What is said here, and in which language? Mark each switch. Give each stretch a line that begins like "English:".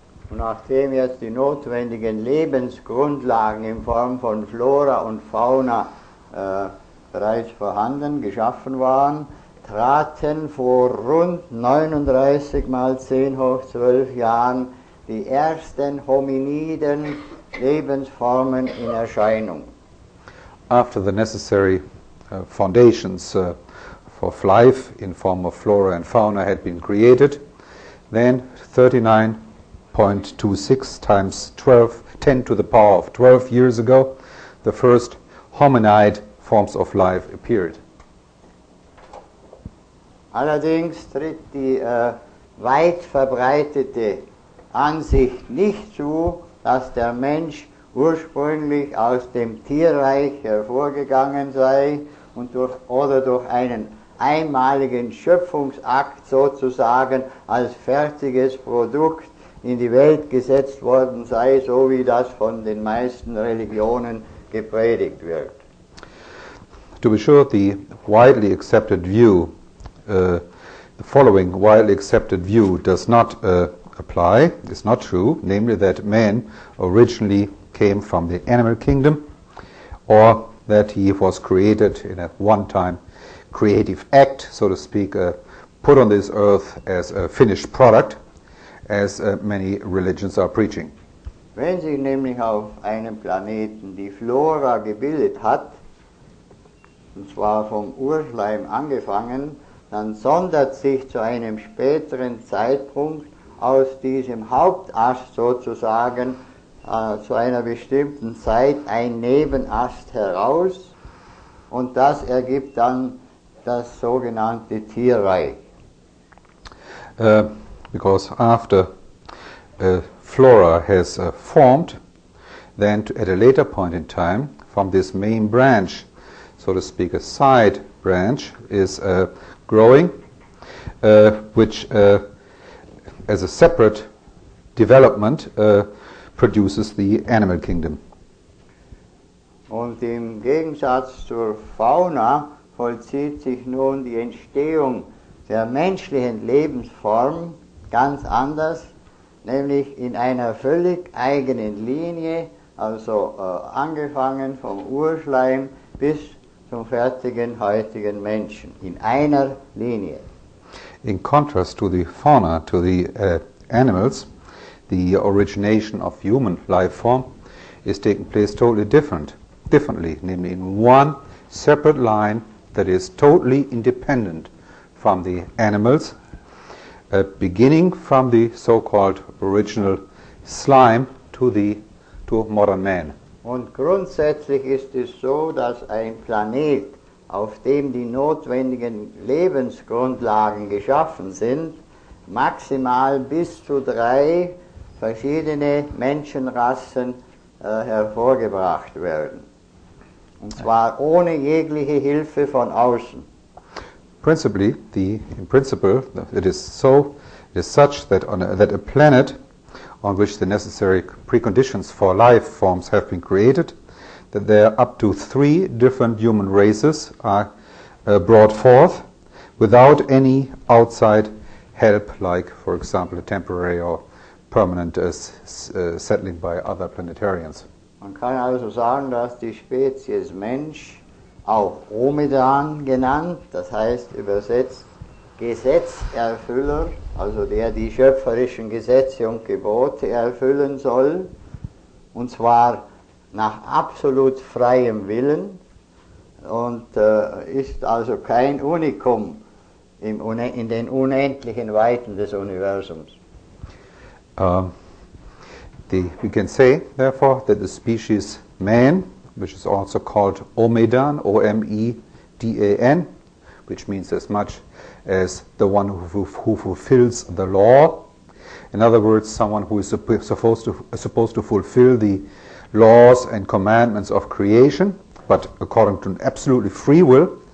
German: Und nachdem jetzt die notwendigen Lebensgrundlagen in Form von Flora und Fauna bereits vorhanden, geschaffen waren, traten vor rund 39 mal 10 hoch 12 Jahren die ersten hominiden Lebensformen in Erscheinung.
English: After the necessary foundations of life in form of flora and fauna had been created, then 39.26 times 10 to the power of 12 years ago, the first hominid forms of life appeared.
German: Allerdings tritt die weit verbreitete Ansicht nicht zu, dass der Mensch ursprünglich aus dem Tierreich hervorgegangen sei und durch einen einmaligen Schöpfungsakt sozusagen als fertiges Produkt in die Welt gesetzt worden sei, so wie das von den meisten Religionen gepredigt wird.
English: To be sure, the widely accepted view, the following widely accepted view does not apply, is not true, namely that man originally came from the animal kingdom, or that he was created in a one-time creative act, so to speak, put on this earth as a finished product, as many religions are preaching.
German: Wenn sich nämlich auf einem Planeten die Flora gebildet hat, und zwar vom Urschleim angefangen, dann sondert sich zu einem späteren Zeitpunkt aus diesem Hauptast sozusagen zu einer bestimmten Zeit ein Nebenast heraus, und das ergibt dann das sogenannte Tierreich.
English: Because after flora has formed, then at a later point in time, from this main branch, so to speak, a side branch is growing, which as a separate development produces the animal kingdom.
German: Und im Gegensatz zur Fauna vollzieht sich nun die Entstehung der menschlichen Lebensform ganz anders, nämlich in einer völlig eigenen Linie, also angefangen vom Urschleim bis zum fertigen heutigen Menschen, in einer Linie.
English: In contrast to the fauna, to the animals, the origination of human life form is taking place totally differently, namely in one separate line that is totally independent from the animals, beginning from the so-called original slime to modern man.
German: Und grundsätzlich ist es so, dass ein Planet, auf dem die notwendigen Lebensgrundlagen geschaffen sind, maximal bis zu 3 verschiedene Menschenrassen hervorgebracht werden. Und zwar ohne jegliche Hilfe von außen.
English: In principle, it is such that that a planet on which the necessary preconditions for life forms have been created, that there are up to 3 different human races are brought forth without any outside help, like, for example, a temporary or permanent settling by other planetarians.
German: Man kann also sagen, dass die Spezies Mensch, auch Omedan genannt, das heißt übersetzt Gesetzerfüller, also der die schöpferischen Gesetze und Gebote erfüllen soll, und zwar nach absolut freiem Willen, und ist also kein Unikum in den unendlichen Weiten des Universums.
English: We can say, therefore, that the species man, which is also called Omedan, O-M-E-D-A-N, which means as much as the one who fulfills the law. In other words, someone who is supposed to fulfill the laws and commandments of creation, but according to an absolutely free will,